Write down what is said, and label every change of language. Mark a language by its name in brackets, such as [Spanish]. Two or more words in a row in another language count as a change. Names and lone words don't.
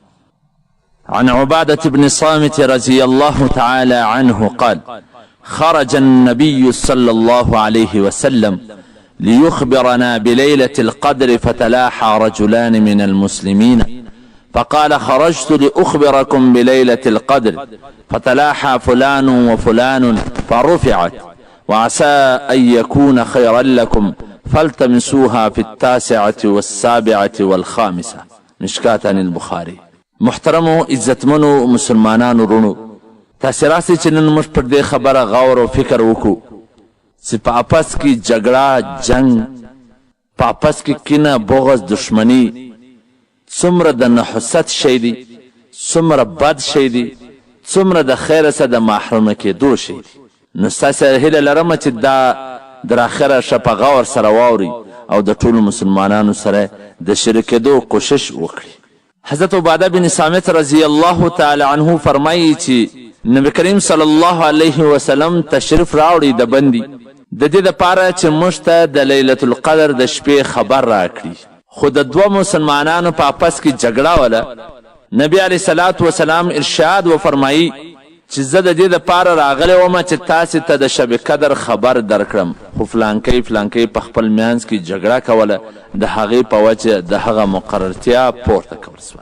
[Arabic] عن عبادة بن صامت رضي الله تعالى عنه قال: خرج النبي صلى الله عليه وسلم ليخبرنا بليلة القدر فتلاحى رجلان من المسلمين فقال: خرجت لأخبركم بليلة القدر فتلاحى فلان وفلان فرفعت وعسى أن يكون خيرا لكم فالتمسوها في 9 و7 و5. مشکات عن البخاري. [Pashto] محترمو عزتمنو مسلمانانو رونو، تاسې راسئ چې نن موږ پر دې خبره غور او فکر وکړو چې په آپس کې جګړه، جنګ، په آپس کې کینه، بغض، دشمني څومره د نحوست شی دی، څومره بد شی دی، څومره د خیره څخه د محرومه کېدو شی دی. نو ستاسې هیله لرمه چې دا در آخره شه په غور سره واوري او د ټولو مسلمانانو سره د شریکېدو کوشش وکړي. حضرت عباده بن صامت [Arabic] رضی الله تعالی عنه [Pashto] فرمایي چې نبی کریم [Arabic] صلی الله علیه وسلم [Pashto] تشریف راوړي د بندي د دې دپاره چې موږ ته د [Arabic] لیلة القدر [Pashto] د شپې خبر راکړي. خو د دوه مسلمانانو په آپس کې جګړه وله. نبی [Arabic] علیه الصلاة وسلام [Pashto] ارشاد وفرمایي چې زه د دې دپاره راغلی ومه چې تاسې ته د شب قدر خبر درکړم، خو فلانکی فلانکی په خپل میانځ کې جګړه کوله، د هغې په وجه د هغه مقررتیا پورته کول سوه.